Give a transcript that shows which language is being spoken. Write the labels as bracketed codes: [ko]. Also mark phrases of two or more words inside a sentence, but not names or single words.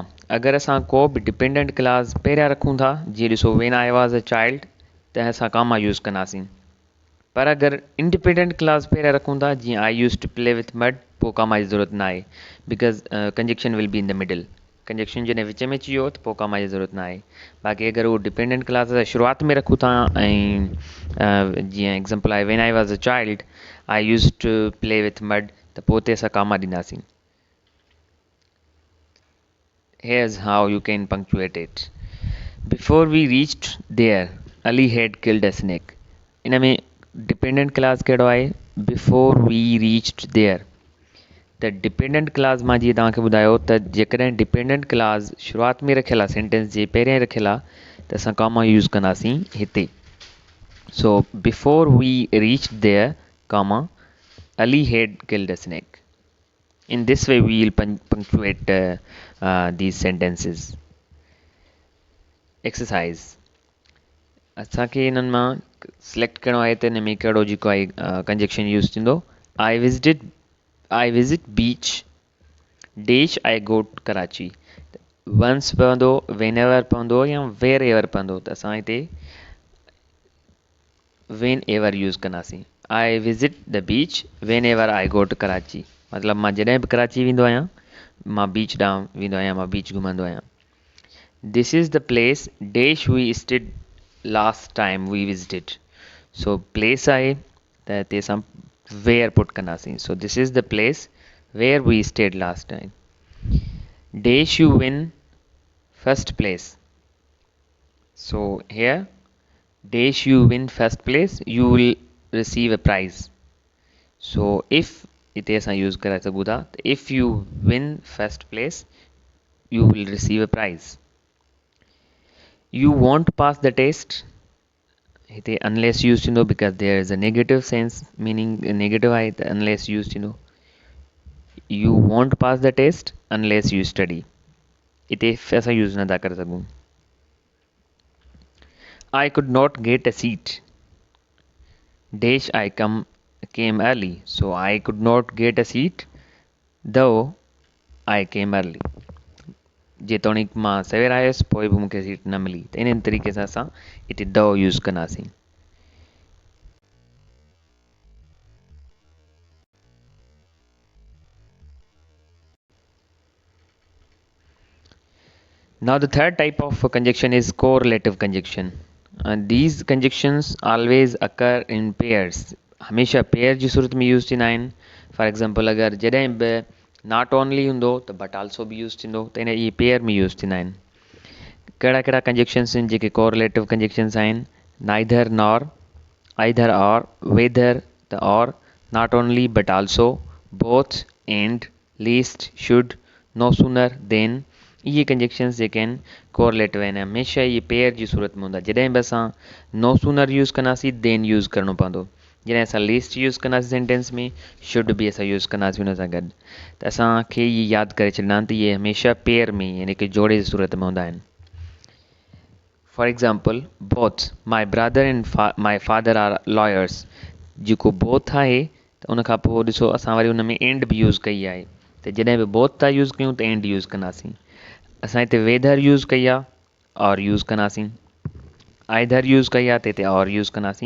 [sd] अगरि असां को बि [en] dependent clause [sd] पहिरियां रखूं था, जीअं ॾिसो [en] when I was a child, [sd] त असां कॉमा यूज़ कंदासीं। पर अगरि [en] independent clause [sd] पहिरियां रखूं था, जीअं [en] I use to play with mud, [sd] पोइ कॉमा जी ज़रूरत न आहे [en] because conjunction will be in the middle. [sd] कंजक्शन जॾहिं विच में अची वियो त पोइ कॉमा जी ज़रूरत न आहे। बाक़ी अगरि उहो [en] dependent clause [sd] शुरूआति में रखूं था ऐं जीअं एग्ज़ाम्पल आहे [en] when I was a child I use to play with mud, [sd] त पोइ उते असां कॉमा ॾींदासीं। [en] Here's how you can punctuate it. Before we reached there, Ali had killed a snake. [sd] इन में [en] dependent clause [sd] कहिड़ो आहे, [en] Before we reached there. [sd] त [en] dependent clause [sd] मां जीअं तव्हांखे ॿुधायो त जेकॾहिं [en] dependent clause [sd] शुरूआति में रखियलु आहे, सेंटेंस जे पहिरियां ई रखियलु आहे, त असां कॉमा यूज़ कंदासीं हिते। [en] So before we reached there, comma, Ali had killed a snake. In this way we will punctuate these sentences. Exercise. [sd] असांखे इन्हनि मां सिलेक्ट करिणो आहे त हिन में कहिड़ो जेको आहे कंजक्शन यूज़ थींदो। [en] I visit beach dash I go to Karachi. [sd] वंस पवंदो, [en] when ever [sd] पवंदो या [en] where ever [sd] पवंदो, त असां हिते [en] when ever [sd] यूज़ कंदासीं। [en] I visit the beach when ever I go to Karachi. [sd] मतिलबु मां जॾहिं बि कराची वेंदो आहियां, मां बीच ॾांहुं वेंदो आहियां, मां बीच घुमंदो आहियां। [en] This is the place dash we stayed last time we visited. [sd] सो प्लेस आहे त हिते असां वेयर पुट कंदासीं। [en] So this is the place where we stayed last time. dash you win first place. So here, dash you win first place, you will receive a prize. So if [sd] इथे असां यूज़ करे सघूं था, [en] if you win first place, you will receive a prize. You won't pass the test. इथे unless used to know because there is a negative sense, meaning negative आहे unless used to know. You won't pass the test unless you study. [ur] इथे ऐसा यूज़ ना कर सकूं. [en] I could not get a seat. Dash I came early, so I could not get a seat, though I came early. [sd] जेतोणीक मां सवेर आयुसि पोइ बि मूंखे सीट न मिली त इन तरीक़े सां असां हिते though यूज़ कंदासीं. [en] Now the third type of conjunction is correlative conjunction. These conjunctions always occur in pairs. [sd] हमेशा पेयर जी सूरत में यूज़ थींदा आहिनि. [en] for example [sd] अगरि जॾहिं बि [en] not only [sd] हूंदो त [en] but also [sd] बि यूज़ थींदो त इन इहे पेयर में यूज़ थींदा आहिनि. कहिड़ा कहिड़ा कंजक्शन्स आहिनि जेके [en] correlative conjunctions [sd] आहिनि. [en] Neither nor, either or, whether the or, Not only but also, both, and, lest, should, no sooner than. [sd] इहे कंजक्शन्स जेके आहिनि कोरिलेटिव आहिनि. हमेशह इहे पेयर जी सूरत में हूंदा. जॾहिं बि असां [en] no sooner [sd] यूज़ कंदासीं देन यूज़ करिणो पवंदो. जॾहिं असां लीस्ट यूज़ कंदासीं सेंटेंस में शुड बि असां यूज़ कंदासीं हुन सां गॾु. त असांखे इहे यादि करे छॾंदा आहिनि त इहे हमेशह पेयर में यानी कि जोड़े जी सूरत में हूंदा आहिनि. [en] For example both my brother and my father are lawyers. [sd] जेको बोथ आहे त उन खां पोइ ॾिसो असां वरी हुन में एंड बि यूज़ कई आहे. त जॾहिं बि बोथ था यूज़ कयूं त एंड यूज़ कंदासीं. असां हिते वेदर यूज़ कई आहे और यूज़ कंदासीं. आइदर यूज़ कई आहे त हिते और यूज़ कंदासीं.